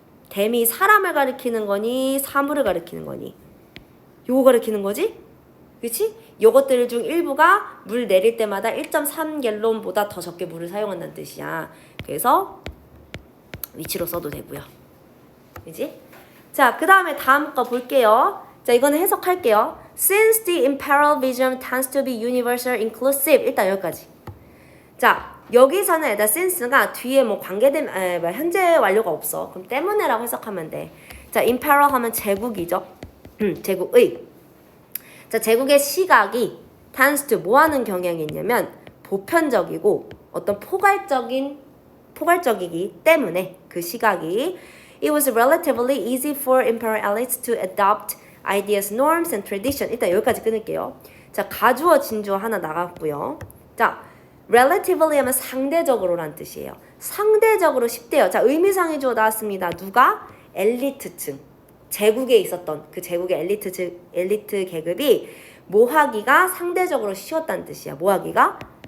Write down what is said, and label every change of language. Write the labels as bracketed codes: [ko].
[ko] them이 사람을 가리키는 거니 사물을 가리키는 거니? 요거 가리키는 거지? 그치? 요것들 중 일부가 물 내릴 때마다 1.3갤론보다 더 적게 물을 사용한다는 뜻이야. 그래서 위치로 써도 되고요. 그치? 자, 그 다음에 다음 거 볼게요. 자, 이거는 해석할게요. [en] Since the imperial vision tends to be universal inclusive. [ko] 일단 여기까지. 자, 여기서는 일단 since가 뒤에 뭐 관계된 현재 완료가 없어. 그럼 때문에라고 해석하면 돼. 자, imperial 하면 제국이죠. 제국의. 자, 제국의 시각이 tends to 뭐 하는 경향이 있냐면 보편적이고 어떤 포괄적이기 때문에 그 시각이 [en] It was relatively easy for imperial elites to adopt ideas, norms, and tradition. [ko] 일단 여기까지 끊을게요. 자, 가주어, 진주어 하나 나갔고요. 자, relatively 하면 상대적으로란 뜻이에요. 상대적으로 쉽대요. 자, 의미상의 주어 나왔습니다. 누가? 엘리트층. 제국에 있었던 그 제국의 엘리트 계급이 뭐 하기가 상대적으로 쉬웠다는 뜻이야. 뭐 하기가?